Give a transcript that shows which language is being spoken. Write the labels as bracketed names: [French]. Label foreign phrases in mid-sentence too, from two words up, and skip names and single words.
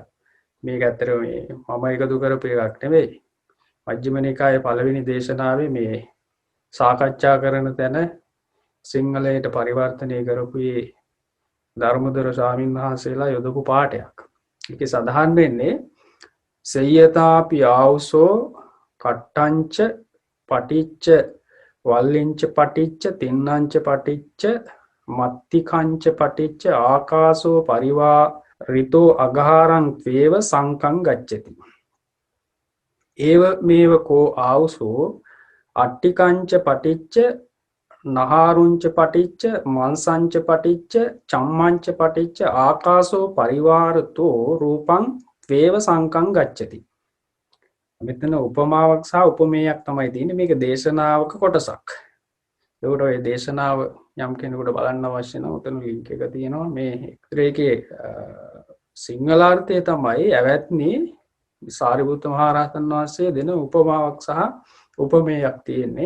[Sinhala] මේක ඇත්තටම මේ මම එකතු කරපු එකක් නෙවෙයි. මජ්ක්‍ධිම නිකායේ පළවෙනි දේශනාවේ මේ සාකච්ඡා කරන තැන සිංහලයට පරිවර්තනය කරපු ධර්මදර ස්වාමීන් වහන්සේලා යොදපු පාඩයක්. ඒකේ සඳහන් වෙන්නේ [Pali] සේයතාපි ආවුසෝ කට්ටංච පටිච්ච වල්ලිංච පටිච්ච තින්නංච පටිච්ච මත්තිකංච පටිච්ච ආකාසෝ පරිවා රිතෝ අගාරං ත්වේව සංකං ගච්ඡති. ඒව මේව කෝ ආවුසෝ අට්ටිකංච පටිච්ච නහාරුංච පටිච්ච මන්සංච පටිච්ච චම්මංච පටිච්ච ආකාසෝ පරිවාරතෝ රූපං ත්වේව සංකං ගච්ඡති. [Sinhala] මෙතන උපමාවක් සහ උපමේයක් තමයි තියෙන්නේ. මේක දේශනාවක කොටසක්. ඒකට ඔය දේශනාව යම් කෙනෙකුට බලන්න අවශ්‍ය නම් උතන ලින්ක් එක තියෙනවා. මේ ඒකේ සිංහලාර්ථය තමයි ඇවැත්නි සාරිපුත්ත මහ රහතන් වහන්සේ දෙන උපමාවක් සහ උපමේයක් තියෙන්නේ.